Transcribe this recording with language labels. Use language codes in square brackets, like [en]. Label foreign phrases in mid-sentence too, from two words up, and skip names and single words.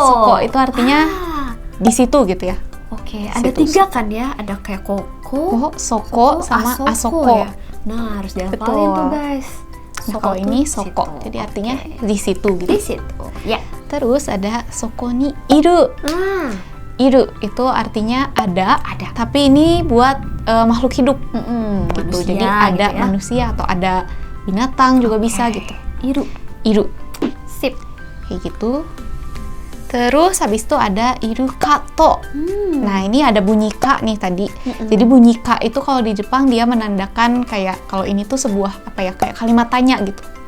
[id] Soko itu artinya Ah, di situ gitu ya. Oke, ada Situ. 3 kan ya? Ada kayak koko, Soko sama asoko. ya. Nah, harus dihafalin Betul. tuh guys. Nah, kalau ini tuh soko, situ. jadi artinya Oke. di situ gitu. Di situ. Ya. Terus ada [ja] soko ni iru. [id] Ah, Iru itu artinya ada, tapi ini buat makhluk hidup gitu. manusia Jadi ada gitu ya. manusia atau ada binatang juga bisa gitu. Iru. Iru Sip. kayak gitu. Terus habis itu ada [ja] iru kato. [id] Nah, ini ada bunyi ka nih tadi. Jadi bunyi ka itu kalau di Jepang dia menandakan kayak kalau ini tuh sebuah apa ya, kayak kalimat tanya gitu.